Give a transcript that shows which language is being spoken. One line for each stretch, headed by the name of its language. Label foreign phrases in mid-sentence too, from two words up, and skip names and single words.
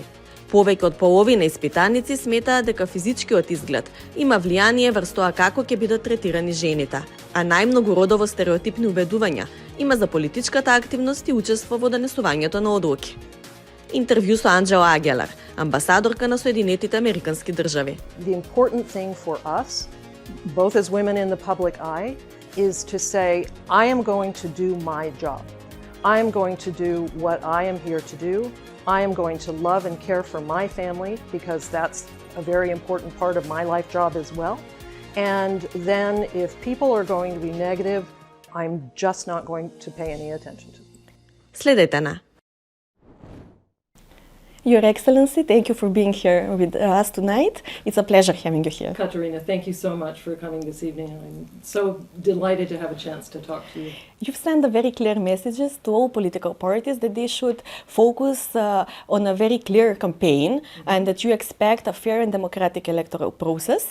Macedonian: Повеќе од половина испитаници сметаат дека физичкиот изглед има влијание врз тоа како ќе бидат третирани жените, а најмногу родово стереотипни убедувања има за политичката активност и учество во донесувањето на одлуки. Интервју со Анџела Агелер, амбасадорка на Соединетите Американски држави.
English: The important thing for us, both as women in the public eye, is to say, I am going to do my job. I am going to do what I am here to do. I am going to love and care for my family because that's a very important part of my life job as well. And then if people are going to be negative, I'm just not going to pay any attention to them.
Macedonian: Следете на.
English: Your Excellency, thank you for being here with us tonight. It's a pleasure having you here. Katerina, thank you so much for coming this evening. I'm so delighted to have a chance to talk to you. You've sent a very clear messages to all political parties that they should focus on a very clear campaign and that you expect a fair and democratic electoral process.